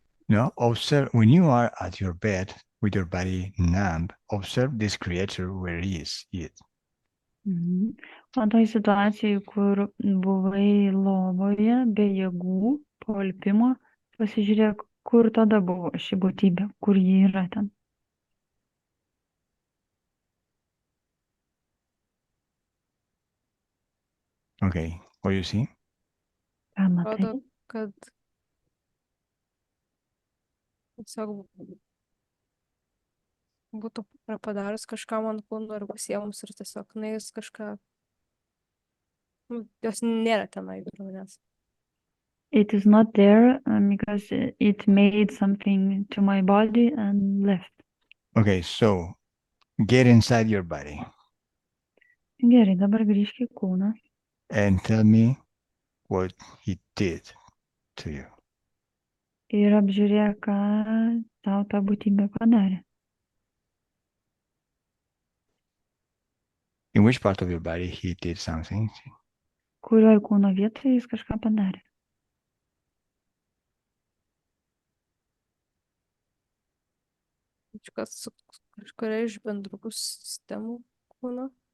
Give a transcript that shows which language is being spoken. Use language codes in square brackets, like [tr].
[en] No, observe when you are at your bed with your body numb, observe this creator where he is it. [lt] O toj situacijai, kur buvai lovoje be jėgų, po alpimo, pasižiūrėk, kur tada buvo ši būtybė, kur ji yra ten. [en] Okay, what you see? [lt] Ką matai? Atrodo, kad tiesiog būtų padaręs kažką man kūnu ar pasiemus ir tiesiog nuėjus kažką. Jos nėra tenai prie manęs. [en] It is not there because it made something to my body and left. Okay, so get inside your body [lt] Gerai, dabar grįžk į kūną [en] and tell me what he did to you. [lt] ir apžiūrėk, ką tau ta būtybė padarė. [en] In which part of your body he did something? [lt] Kurioj kūno vietoje jis kažką padarė. Su kažkuria iš bendrų sistemų kūno.